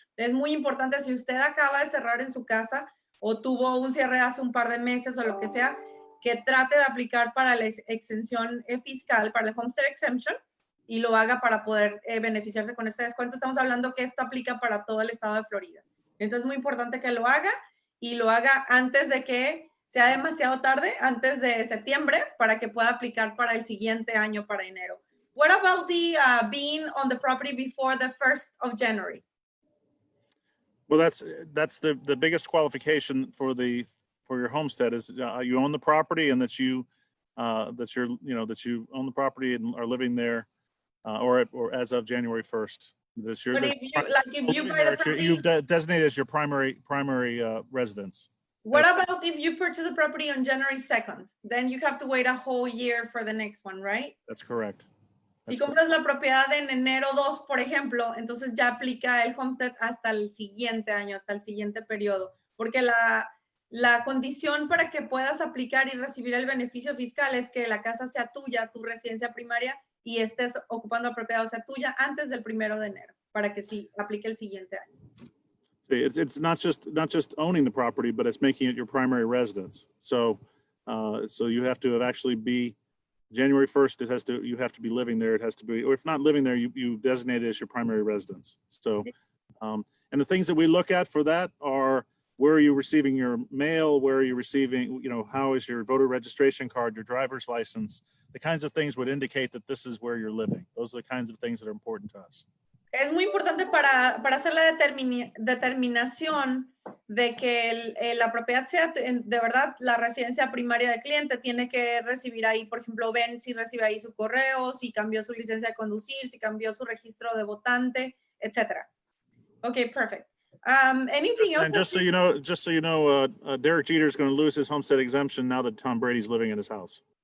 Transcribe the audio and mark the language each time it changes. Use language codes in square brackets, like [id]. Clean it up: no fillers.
[es] Es muy importante, si usted acaba de cerrar en su casa o tuvo un cierre hace un par de meses o lo que sea, que trate de aplicar para la exención fiscal, para el Homestead Exemption, y lo haga para poder beneficiarse con este descuento. Estamos hablando que esto aplica para todo el estado de Florida. Entonces es muy importante que lo haga y lo haga antes de que sea demasiado tarde, antes de septiembre, para que pueda aplicar para el siguiente año, para enero. [en] What about the being on the property before the 1st of January? Well, that's the biggest qualification for your homestead is you own the property and that you own the property and are living there or as of January 1st. If you buy the property, you've designated as your primary residence. What about if you purchase the property on January 2nd? Then you have to wait a whole year for the next one, right? That's correct. [es] Si compras la propiedad en enero 2, por ejemplo, entonces ya aplica el homestead hasta el siguiente año, hasta el siguiente periodo, porque la condición para que puedas aplicar y recibir el beneficio fiscal es que la casa sea tuya, tu residencia primaria, y estés ocupando la propiedad, o sea, tuya antes del 1 de enero, para que sí aplique el siguiente año. [en] It's not just owning the property, but it's making it your primary residence. So you have to actually be January 1st. You have to be living there. It has to be, or if not living there, you designate it as your primary residence. So, and the things that we look at for that are where are you receiving your mail? Where are you receiving? How is your voter registration card? Your driver's license? The kinds of things would indicate that this is where you're living. Those are the kinds of things that are important to us. [es] Es muy importante para hacer la determinación de que la propiedad sea de verdad la residencia primaria del cliente. Tiene que recibir ahí, por ejemplo, ven si recibe ahí su correo, si cambió su licencia de conducir, si cambió su registro de votante, etc. [en] Okay, perfect. Anything else? And just so you know, Derek Jeter is going to lose his homestead exemption now that Tom Brady's living in his house.